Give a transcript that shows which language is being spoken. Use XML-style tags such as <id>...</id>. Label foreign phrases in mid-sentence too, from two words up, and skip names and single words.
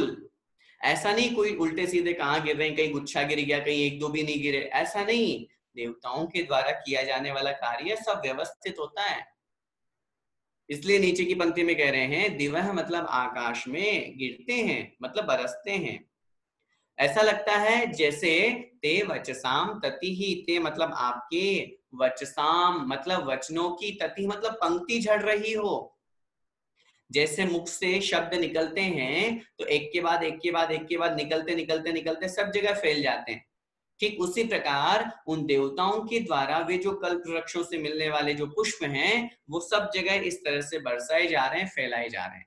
<hi>ऐसा नहीं कोई उल्टे सीधे कहाँ गिर रहे हैं, कहीं गुच्छा गिर गया, कहीं एक दो भी नहीं गिरे, ऐसा नहीं। देवताओं के द्वारा किया जाने वाला कार्य सब व्यवस्थित होता है। इसलिए नीचे की पंक्ति में कह रहे हैं दिवह मतलब आकाश में गिरते हैं, मतलब बरसते हैं। ऐसा लगता है जैसे</hi> <sa>ते वचसाम तति</sa> <hi>ही, ते मतलब आपके, वचसाम मतलब वचनों की, तति मतलब पंक्ति झड़ रही हो। जैसे मुख से शब्द निकलते हैं तो एक के बाद एक के बाद एक के बाद निकलते निकलते निकलते सब जगह फैल जाते हैं। ठीक उसी प्रकार उन देवताओं के द्वारा वे जो कल्प वृक्षों से मिलने वाले जो पुष्प हैं वो सब जगह इस तरह से बरसाए जा रहे हैं, फैलाए जा रहे हैं।</hi>